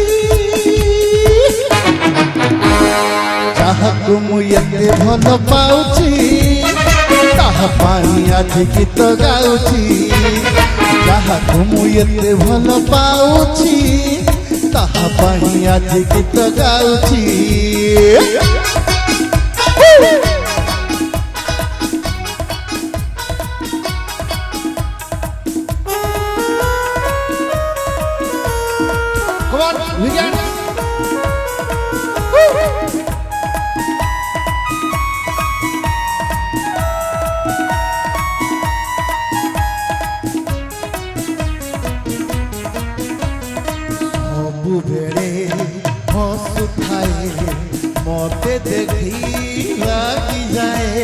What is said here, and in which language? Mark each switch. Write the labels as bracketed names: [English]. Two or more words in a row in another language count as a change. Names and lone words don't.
[Odia] ଯାହାକୁ ମୁଁ ଏତେ ଭଲ ପାଉଛି ତାହା ପାଇଁ ଆଜି ଗୀତ ଗାଉଛି। ଯାହାକୁ ମୁଁ ଏତେ ଭଲ ପାଉଛି ତାହା ପାଇଁ ଆଜି ଗୀତ ଗାଉଛି। [English] Come on, we got it. [Odia] ସବୁବେଳେ ହସୁଥାଏ ମତେ ଦେଖି ଲାଗିଯାଏ।